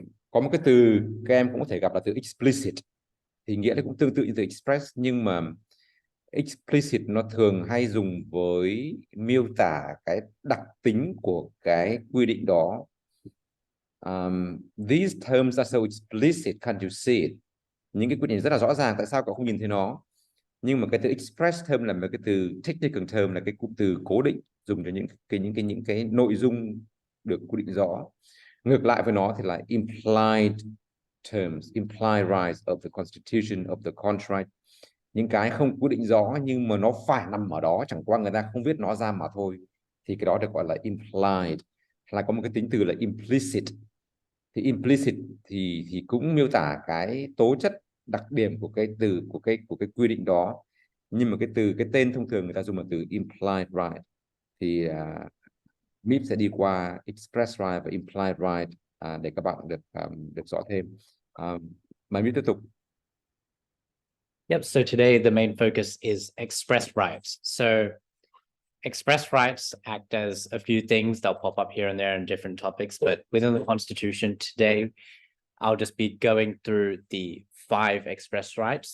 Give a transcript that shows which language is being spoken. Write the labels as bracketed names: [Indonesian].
[Vietnamese] Có một cái từ các em cũng có thể gặp là từ explicit, thì nghĩa là cũng tương tự như từ express, nhưng mà explicit nó thường hay dùng với miêu tả cái đặc tính của cái quy định đó. [English] These terms are so explicit, can't you see it? [Vietnamese] Những cái quy định rất là rõ ràng, tại sao cậu không nhìn thấy nó? Nhưng mà cái từ express term là một cái từ technical term, là cái cụm từ cố định dùng cho những cái nội dung được quy định rõ. Ngược lại với nó thì là [English] implied terms, implied rights of the Constitution, of the contract. [Vietnamese] Những cái không quy định rõ nhưng mà nó phải nằm ở đó, chẳng qua người ta không viết nó ra mà thôi, thì cái đó được gọi là implied. Là có một cái tính từ là implicit. Thì implicit thì cũng miêu tả cái tố chất, đặc điểm của cái từ của cái quy định đó, nhưng mà cái tên thông thường người ta dùng là từ implied right. Thì Mip sẽ đi qua express right và implied right để các bạn được rõ thêm. Mời Mip tiếp tục. [English] Yep, so today the main focus is express rights. So express rights act as a few things. They'll pop up here and there in different topics, but within the Constitution today, I'll just be going through the 5 express rights.